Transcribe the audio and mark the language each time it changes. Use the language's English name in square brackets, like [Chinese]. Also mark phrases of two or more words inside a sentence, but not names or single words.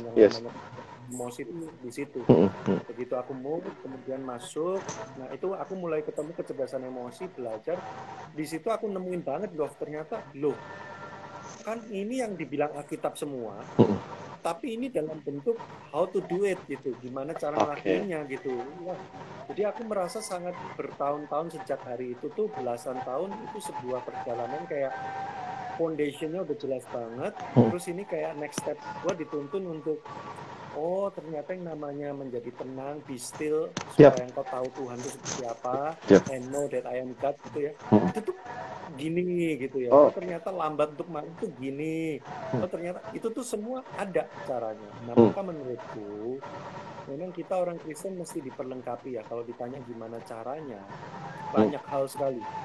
[Indonesian] Emosi itu di situ. Begitu aku move, kemudian masuk, nah itu aku mulai ketemu kecerdasan emosi, belajar. Di situ aku nemuin banget loh, ternyata kan ini yang dibilang Alkitab semua, tapi ini dalam bentuk [English] how to do it [Indonesian] gitu, gimana cara ngelakuinnya gitu. Wah, jadi aku merasa sangat bertahun-tahun sejak hari itu tuh, belasan tahun itu sebuah perjalanan kayak foundationnya udah jelas banget. Terus ini kayak [English] next step [Indonesian] gue dituntun untuk ternyata yang namanya menjadi tenang, [English] be still, [Indonesian] supaya engkau tahu Tuhan itu seperti apa, [English] and know that I am God gitu ya. [Indonesian] Itu tuh gini gitu ya. Ternyata lambat untuk makan itu gini. Ternyata itu tuh semua ada caranya. Nah, maka menurutku memang kita orang Kristen mesti diperlengkapi ya. Kalau ditanya gimana caranya, banyak hal sekali.